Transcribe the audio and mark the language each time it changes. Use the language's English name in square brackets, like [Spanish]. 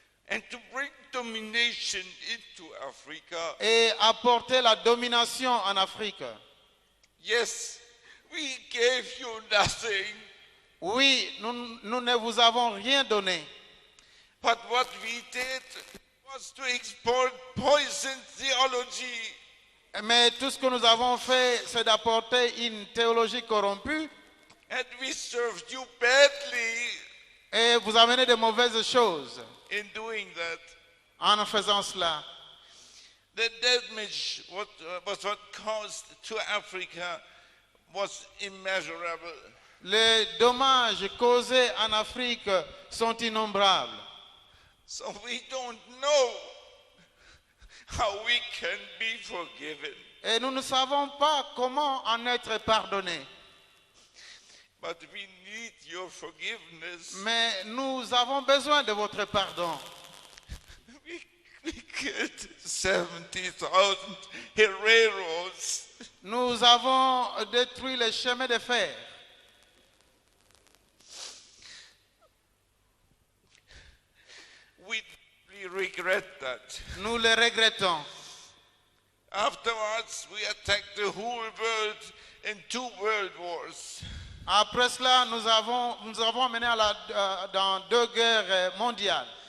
[English] And to bring domination into Africa. [French] Et apporter la domination en Afrique. [English] Yes, we gave you nothing. [French] Oui, nous ne vous avons rien donné. [English] But what we did was to export poison theology. [French] Mais tout ce que nous avons fait, c'est d'apporter une théologie corrompue. [English] And we served you badly. [French] Et vous amenez de mauvaises choses. [English] In doing that. [French] En faisant cela. [English] The damage was what caused to Africa was immeasurable. [French] Les dommages causés en Afrique sont innombrables. [English] So we don't know how we can be forgiven. [French] Et nous ne savons pas comment en être pardonnés. [English] But we need your forgiveness. [French] Mais nous avons besoin de votre pardon. [English] We killed 70,000 Herreros. [French] Nous avons détruit les chemins de fer. [English] We regret that. [French] Nous le regrettons. [English] Afterwards, we attacked the whole world in 2 world wars. [French] Après cela, nous avons mené dans 2 guerres mondiales.